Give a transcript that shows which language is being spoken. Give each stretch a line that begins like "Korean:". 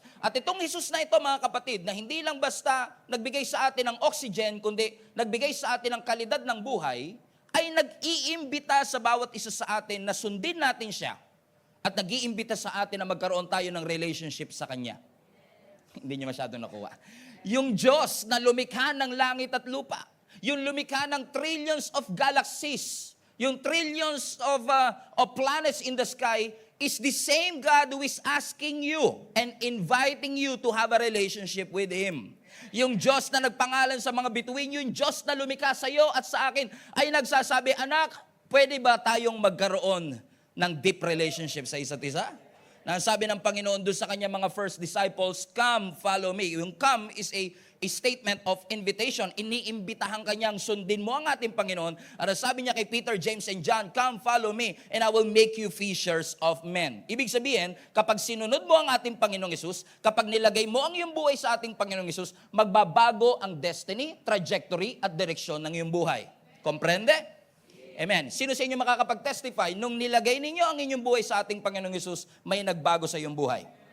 Filipino: At itong Jesus na ito, mga kapatid, na hindi lang basta nagbigay sa atin ng oxygen, kundi nagbigay sa atin ng kalidad ng buhay, ay nag-iimbita sa bawat isa sa atin na sundin natin siya at nag-iimbita sa atin na magkaroon tayo ng relationship sa Kanya. Hindi niyo masyadong nakuha. Yung Diyos na lumikha ng
English: langit at lupa, yung lumikha ng trillions of galaxies, yung trillions of planets in the sky, is the same God who is asking you and inviting you to have a relationship with Him.
Filipino: Yung Diyos na nagpangalan sa mga bituin, yung Diyos na lumikha sa iyo at sa akin, ay nagsasabi, anak, pwede ba tayong magkaroon ng deep relationship sa isa't isa? Na sabi ng Panginoon doon sa kanya mga first disciples,
English: come, follow me.
Filipino: Yung
English: come is a statement of invitation.
Filipino: Iniimbitahan kanyang sundin mo ang ating Panginoon. At sabi niya kay
English: Peter, James, and John, come, follow me, and I will make you fishers of men.
Filipino: Ibig sabihin, kapag sinunod mo ang ating Panginoong Yesus, kapag nilagay mo ang iyong buhay sa ating Panginoong Yesus, magbabago ang destiny, trajectory, at direksyon ng iyong buhay. Komprende? Amen. Sino sa inyo makakapag-testify, nung nilagay ninyo ang inyong buhay sa ating Panginoong Yesus, may nagbago sa iyong buhay?